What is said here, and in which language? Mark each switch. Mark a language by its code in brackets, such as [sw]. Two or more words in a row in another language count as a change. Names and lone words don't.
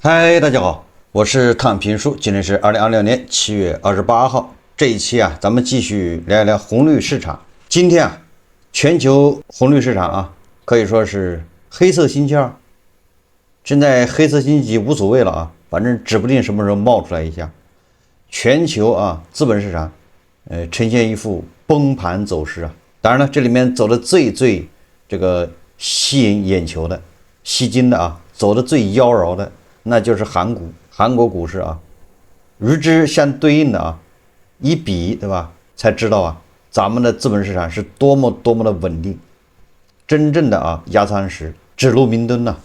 [zh] 嗨，大家好，我是躺平叔，今天是2026年7月28号。這一期啊，咱們繼續聊一聊紅綠市場。今天啊，全球紅綠市場啊，可以說是黑色星期二。現在黑色星期幾無所謂了啊，反正指不定什麼時候冒出來一下。全球啊，資本市場，呈現一副崩盤走勢啊。當然了，這裡面走的最這個吸引眼球的、吸睛的啊，走的最妖嬈的。那就是韓國股市啊，与之相對應的啊，一比，对吧？才知道啊，咱們的資本市場是多麼的穩定，真正的啊壓舱石，指路明燈吶。